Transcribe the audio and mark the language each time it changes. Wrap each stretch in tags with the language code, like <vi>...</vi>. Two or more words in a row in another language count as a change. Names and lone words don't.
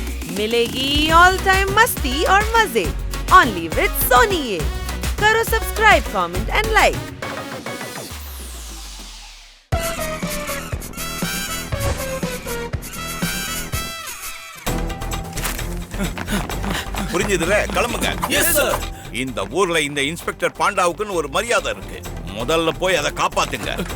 <hi>मिलेगी</hi> <en>all time</en> <hi>मस्ती और मजे</hi> <en>only with</en> <hi>सोनी ये। करो</hi> <en>subscribe, comment and like.</en> <ta>புரிஞ்சதுல? கிளம்புங்க.</ta> <en>yes sir.</en> <ta>இந்த ஊர்ல இந்த இன்ஸ்பெக்டர் பாண்டாவுக்குன்னு ஒரு மரியாதை இருக்கு. முதல்ல போய் அதை காப்பாத்துங்க.</ta>